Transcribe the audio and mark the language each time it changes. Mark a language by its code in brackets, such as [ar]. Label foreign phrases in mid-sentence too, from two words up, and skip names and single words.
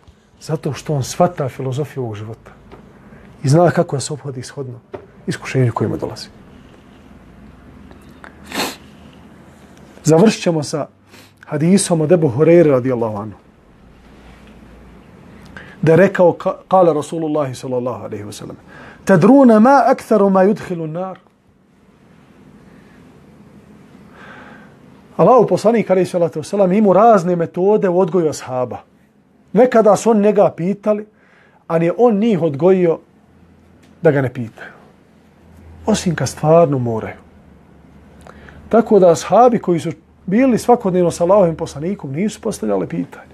[bs] Zato što on shvata filozofiju ovog života. I zna kako da se ophodi ishodno iskušenju kojima dolazi. Završit ćemo sa hadisom od Ebu Hureyre [ar] رضي الله عنه. [bs] Da je rekao, [ar] قال رسول الله صلى الله عليه وسلم تدرون ما أكثر ما يدخل النار. [bs] Allahu poslanik [ar] عليه الصلاة والسلام [bs] imao razne metode u odgoju ashaba. Nekada su on njega pitali, a je on njih odgojio da ga ne pitaju. Osim kad stvarno moraju. Tako da ashabi koji su bili svakodnevno sa Allahovim poslanikom nisu postavljali pitanje.